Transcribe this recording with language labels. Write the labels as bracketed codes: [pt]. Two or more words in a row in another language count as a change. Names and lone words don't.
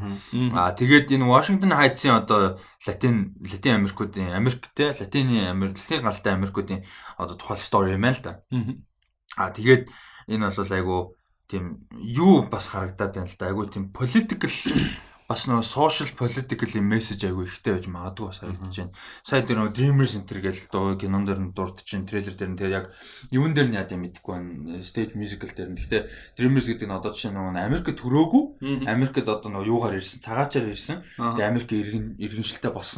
[mn] Тэгээд энэ Washington Heights-ийн одоо Латин Америкуудын Америктэй Латины галтай Америкуудын одоо тухай стори юм байна л да. Тэгээд энэ бол айгу тийм юу бас харагдаад байна л да. Айгу тийм political бас нөө [en] social political message [mn] айгу ихтэй байж магадгүй бас харагдаж байна. Сая тэр нөө Dreamers Center гэж дуу кинон дээр нь дурдж чинь трейлер дээр нь тэгээ яг юун дээр нь яа гэм мэдэхгүй байна. [en] Stage musical [mn] дээр нь. Гэхдээ Dreamers гэдэг нь одоо жишээ нь Америкт төрөөгүй. Америкт одоо нөө юугаар ирсэн, цагаачаар ирсэн. Тэгээ Америк иргэншилтэй болсон.